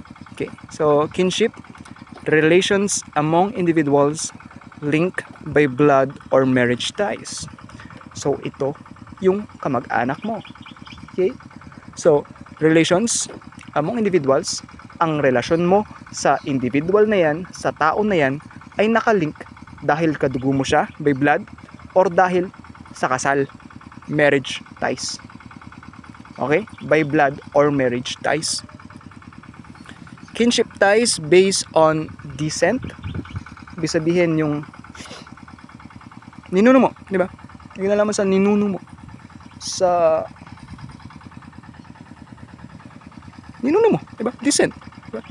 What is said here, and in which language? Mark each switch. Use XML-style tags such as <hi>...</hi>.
<en>Okay, so kinship, relations among individuals linked by blood or marriage ties.</en> <tl>So ito yung kamag-anak mo. Okay? So</tl> <en>relations among individuals,</en> <tl>ang relasyon mo sa individual na yan, sa tao na yan, ay nakalink dahil kadugo mo siya by blood or dahil sa kasal.</tl> <en>marriage ties. Okay? By blood or marriage ties. Kinship ties based on descent.</en> <tl>Ibig sabihin yung ninuno mo, di ba? Yung nalaman sa ninuno mo. Sa ninuno mo, di ba? Descent. Diba?</tl>